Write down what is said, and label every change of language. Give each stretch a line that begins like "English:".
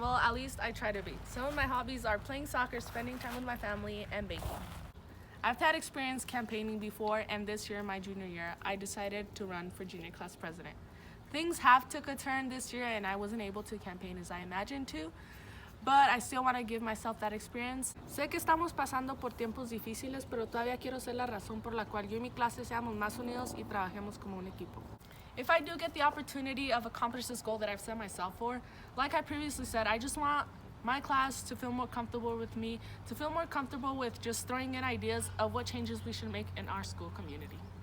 English: Well, at least I try to be. Some of my hobbies are playing soccer, spending time with my family, and baking. I've had experience campaigning before, and this year, my junior year, I decided to run for junior class president. Things have took a turn this year and I wasn't able to campaign as I imagined to, but I still want to give myself that experience.
Spanish: Sé que estamos pasando por tiempos difíciles, pero todavía quiero ser la razón por la cual yo y mi clase seamos más unidos y trabajemos como un equipo.
English: If I do get the opportunity of accomplish this goal that I've set myself for, like I previously said, I just want my class to feel more comfortable with me, to feel more comfortable with just throwing in ideas of what changes we should make in our school community.